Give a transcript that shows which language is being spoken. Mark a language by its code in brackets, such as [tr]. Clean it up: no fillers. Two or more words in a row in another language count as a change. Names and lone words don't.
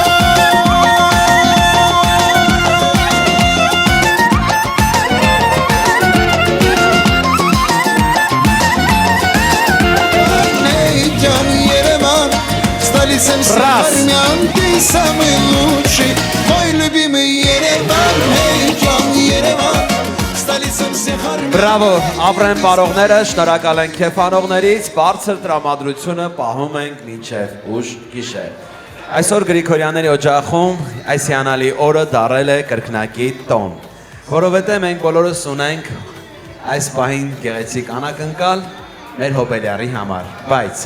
[ru] Эй, Джан, Ереван, столица всех армян, ты самый лучший, мой любимый Ереван. Эй, Джан, Ереван, столица всех армян. [hy] Բրավո, ապրեն բարողները, շնորհակալ ենք քեֆանողներից, բարձր տրամադրությունը պահում ենք մինչև ուշ գիշեր։ Այսօր Գրիգորյանների օջախում այս հիանալի օրը դարել է կրկնակի տոն, որովհետև մենք բոլորս ունենք այս պահին գեղեցիկ անակնկալ մեր հոբելյարի համար, բայց